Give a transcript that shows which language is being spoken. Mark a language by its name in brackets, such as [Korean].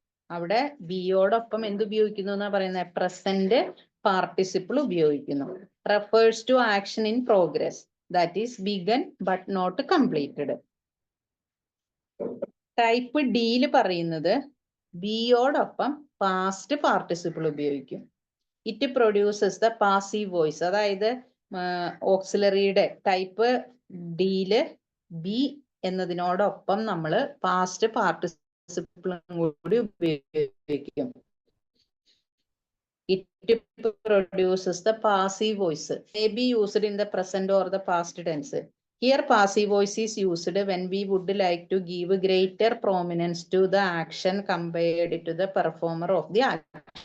[Malayalam] അവിടെ ബിയോടൊപ്പം എന്ത് ഉപയോഗിക്കുന്നു എന്നാ പറയുന്നത്? പ്രസന്റ് പാർട്ടിസിപ്പിൾ ഉപയോഗിക്കുന്നു. [English] Refers to action in progress, that is begun but not completed. [Malayalam] Type ഡിയിൽ പറയുന്നത് ബിയോടൊപ്പം പാസ്റ്റ് പാർട്ടിസിപ്പിൾ ഉപയോഗിക്കും. [English] It produces the passive voice. [Malayalam] അതായത് ഓക്സിലറിയുടെ ടൈപ്പ് ഡിയില് ബി എന്നതിനോടൊപ്പം നമ്മൾ പാസ്റ്റ് പാർട്ടിസിപ്പിളും കൂടി ഉപയോഗിക്കും. [English] It produces the passive voice. May be used in the present or the past tense. Here passive voice is used when we would like to give greater prominence to the action compared to the performer of the action.